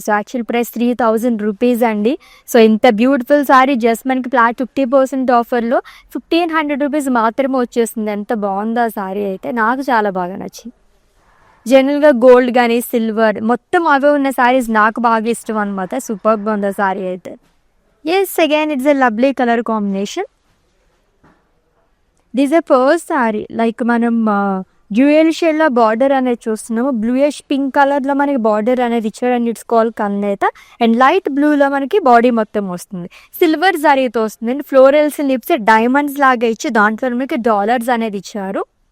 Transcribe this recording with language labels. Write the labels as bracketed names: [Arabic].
[Telugu] So actual price 3000 rupees అండి. So ఇంత beautiful sorry just మనకి ఫ్లాట్ 50% ఆఫర్లో 1500 రూపీస్ మాత్రమే వచ్చేస్తుంది. ఎంత బాగుందో ఆ సారీ అయితే, నాకు చాలా బాగా నచ్చింది. జనరల్గా గోల్డ్ కానీ సిల్వర్ మొత్తం అవే ఉన్న శారీస్ నాకు బాగా ఇష్టం అనమాట. సూపర్గా ఉంది ఆ సారీ అయితే. [English] Yes, again it's a lovely color combination. This is a first saree. [Telugu] Like మనం డ్యూయల్ షేడ్లో బార్డర్ అనేది చూస్తున్నాము. బ్లూయిష్ పింక్ కలర్లో మనకి బార్డర్ అనేది ఇచ్చారు. [English] And it's call కల్నేత. [Telugu] And light బ్లూలో మనకి బాడీ మొత్తం వస్తుంది. సిల్వర్ జరీతో వస్తుంది. అండ్ ఫ్లోరల్స్ లిప్స్ డైమండ్స్ లాగా ఇచ్చి దాంట్లో మనకి డాలర్స్ అనేది ఇచ్చారు.